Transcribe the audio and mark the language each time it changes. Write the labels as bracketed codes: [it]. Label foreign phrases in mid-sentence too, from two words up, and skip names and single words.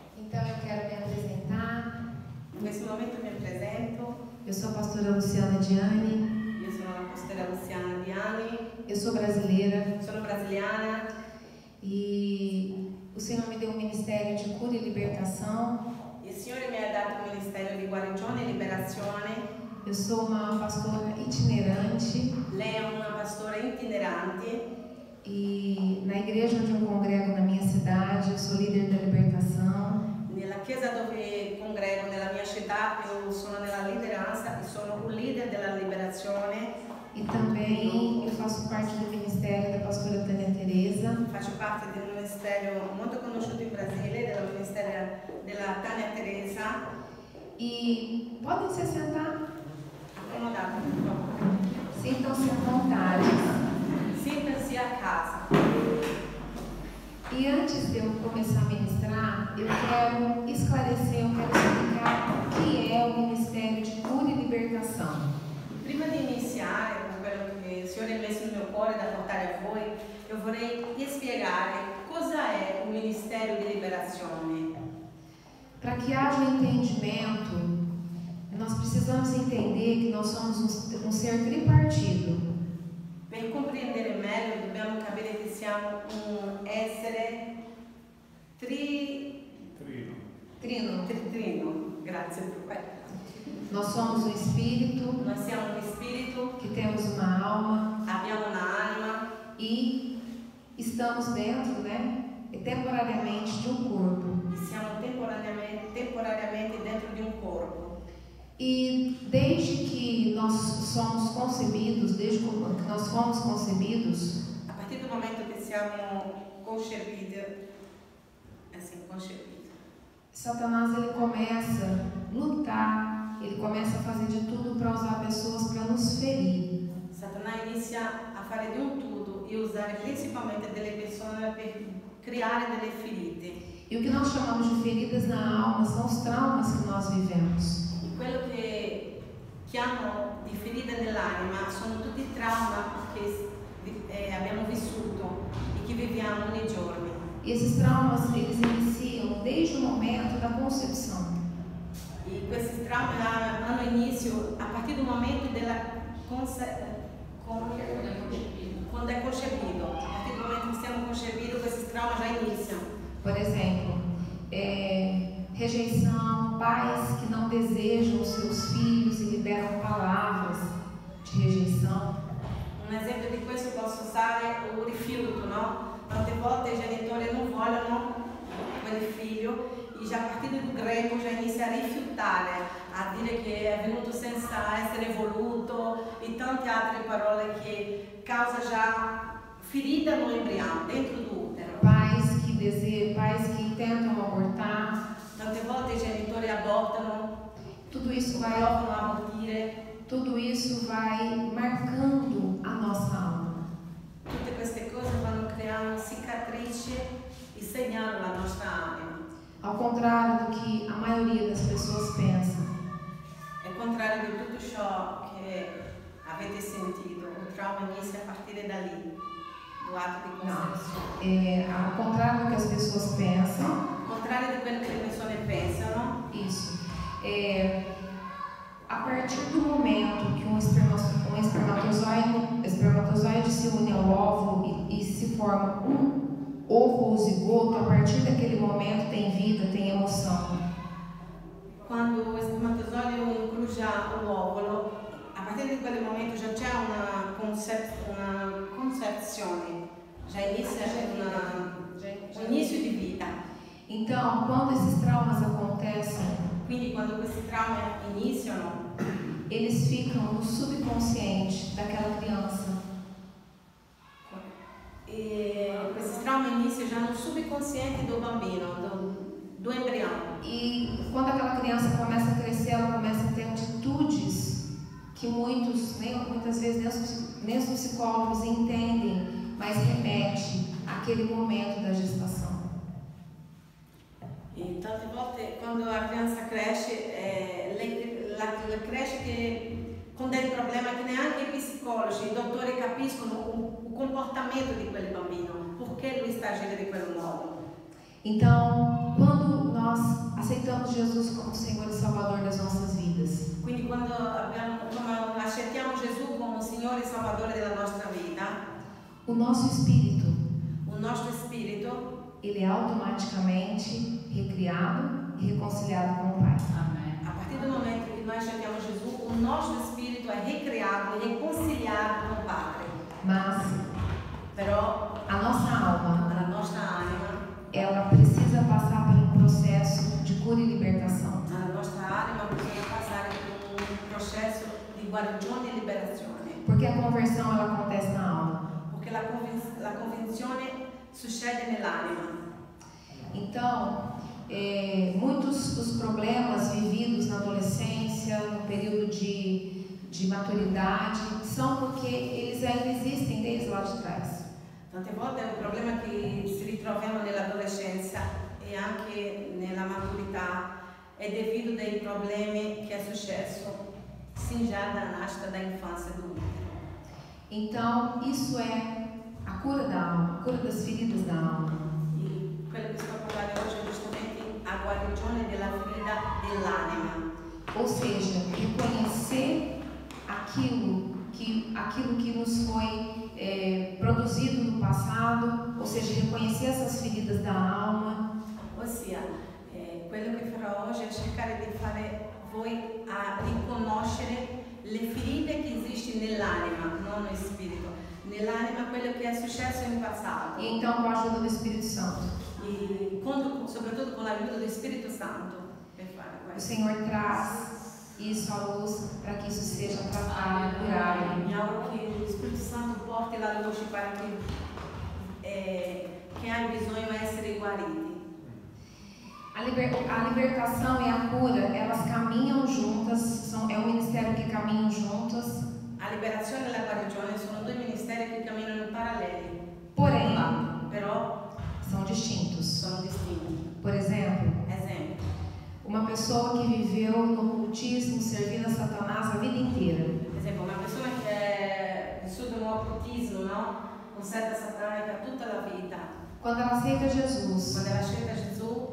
[pt] Então eu quero me apresentar. Nesse momento me apresento. Eu sou a pastora Luciana Diani. Eu sou a pastora Luciana Diani. Eu sou brasileira. [it] Sono brasiliana. [pt] E o Senhor me deu um ministério de cura e libertação. [it] Il Signore mi ha dato un ministero di guarigione e liberazione. [pt] Eu sou uma pastora itinerante. [it] Lei è una pastora itinerante. [pt] E na igreja onde eu congrego na minha cidade, eu sou líder da libertação. [it] Nella chiesa dove congrego nella mia città, io sono nella lideranza e sono un leader della liberazione. [pt] E também eu faço parte do ministério da pastora Tânia Teresa. [it] Faccio parte di un ministero molto conosciuto in Brasile, del ministero della Tânia Teresa. [pt] E podem se sentar. [it] Accomodate, por favore. [pt] Sintam-se à vontade. Sinta-se a casa. E antes de eu começar a ministrar, eu quero esclarecer, eu quero explicar o que é o Ministério de Cura e Libertação. [it] Prima di iniziare con quello che il Signore ha messo nel mio cuore da portare a voi, io vorrei spiegare cosa è un ministero di liberazione. [pt] Para que haja entendimento, nós precisamos entender que nós somos um ser tripartido. [it] Per comprendere meglio dobbiamo capire che siamo un essere trino. Grazie per questo. [pt] Nós somos um espírito. [it] Nós siamo un spirito. [pt] Que temos uma alma. [it] Abbiamo un'anima. [pt] E estamos dentro, temporariamente de um corpo. [it] Siamo temporariamente dentro di un corpo. [pt] E desde que nós somos concebidos, desde que nós fomos concebidos, a partir do momento que siamo concebidos, Satanás ele começa a lutar, ele começa a fazer de tudo para usar pessoas para nos ferir. [it] Satanás inizia a fare di un tutto e usare principalmente delle persone per creare delle ferite. [pt] E o que nós chamamos de feridas na alma são os traumas que nós vivemos. [it] Quello che chiamo di ferite nell'anima sono tutti i traumi che abbiamo vissuto e che viviamo nei giorni. [pt] E esses traumas eles iniciam desde o momento da concepção. [it] E questi traumi hanno inizio [pt] a partir do momento [it] della quando è concebido. [pt] A partir do momento que siamo concebidos, esses traumas já iniciam. Por exemplo, rejeição, pais que não desejam os seus filhos e liberam palavras de rejeição. [it] Un esempio di questo posso usare il rifiuto, no? Tante volte i genitori non vogliono quel figlio e già a partire do greco già inizia a rifiutare, a dire che è venuto senza essere voluto e tante altre parole che causa già ferita [pt] no embrião, dentro do útero. Pais que tentam abortar. [it] Tante volte i genitori abortano, [pt] tudo isso vai [it] provano a abortire. [pt] Tudo isso vai marcando a nossa alma. [it] Tutte queste cose vanno creando cicatrici e segnano la nostra anima. [pt] Ao contrário do que a maioria das pessoas pensa. [it] È il contrario di tutto ciò che avete sentito. [pt] O trauma [it] inizia a partire da lì, [pt] do ato [it] di concezione. [pt] Ao contrário do que as pessoas pensam. Ao contrário [it] di quello che le persone pensano. [pt] Isso. A partir do momento que um espermatozoide se une ao óvulo e se forma um ovo ou zigoto, a partir daquele momento tem vida, tem emoção. [it] Quando [pt] o espermatozoide [it] incrocia [pt] o óvulo, a partir [it] di quel momento già c'è una concezione, già inizia un inizio di vita. [pt] Então, quando esses traumas acontecem, [it] quindi quando questi traumi iniziano, [pt] eles ficam no subconsciente daquela criança. [it] E questi traumi iniziano già [pt] no subconsciente do [it] bambino, [pt] do embrião. E quando aquela criança começa a crescer, ela começa a ter atitudes que muitas vezes nem os psicólogos entendem, mas remete àquele momento da gestação. [it] E tante volte quando [pt] a criança [it] cresce, cresce con dei problemi che neanche i psicologi, i dottori capiscono [pt] o comportamento [it] di quel bambino, perché lui sta agindo di quel modo. [pt] Então, quando nós aceitamos Jesus como Senhor e Salvador das nossas vidas, [it] Quindi quando accettiamo Gesù come Signore e Salvatore della nostra vita, [pt] o nosso espírito, [it] il nostro spirito [pt] ele é automaticamente recriado e reconciliado com o Pai. a partir do momento [it] che noi accettiamo Gesù, il nostro spirito è ricreato e riconciliato con il Padre. [pt] Mas [it] Però [pt] a nossa alma, [it] la nostra anima, [pt] ela precisa passar por um processo de cura e libertação. [it] la nostra anima bisogna passare por un processo di guarigione e liberazione. [pt] Porque a conversão ela acontece na alma. [it] Perché la convinzione succede nell'anima. [pt] Então, muitos dos problemas vividos na adolescência, no período de maturidade, são porque eles ainda existem desde lá de trás. [it] Tante volte è un problema che si ritroviamo nell'adolescenza e anche nella maturità è devido dei problemi che è successo sin già da nascita [pt] da infância do útero. Então, isso é a cura da alma, a cura das feridas da alma. [it] E quello che sto parlando oggi è giustamente a guarigione della ferita dell'anima. Ou seja, reconhecer aquilo que nos foi produzido no passado, ou seja, reconhecer essas feridas da alma. Ossia, quello che farò oggi è cercare di fare voi a riconoscere le ferite che esistono nell'anima, non nel spirito. Nell'anima quello che è successo in passato. [pt] E então, com a ajuda do Espírito Santo, [it] E soprattutto con l'aiuto del Spirito Santo per fare [pt] o [it] questo. [pt] Senhor traz isso à luz para que isso seja tratado e curado. [it] Mi auguro che lo Spirito Santo porti la luce para che hai bisogno di essere guariti. [pt] A libertação e a cura, elas caminham juntas, é um ministério que caminham juntas, [it] La liberazione e la guarigione sono due ministeri che camminano paralleli, [pt] porém [it] però [pt] são distintos. [it] sono distinti. [pt] Por exemplo, [it] Esempio, uma pessoa que viveu no ocultismo, servindo a Satanás a vida inteira, una persona che ha vissuto un occultismo, no? Con setta satanica tutta la vita, [pt] quando ela aceita Jesus, [it] quando ela accetta Gesù,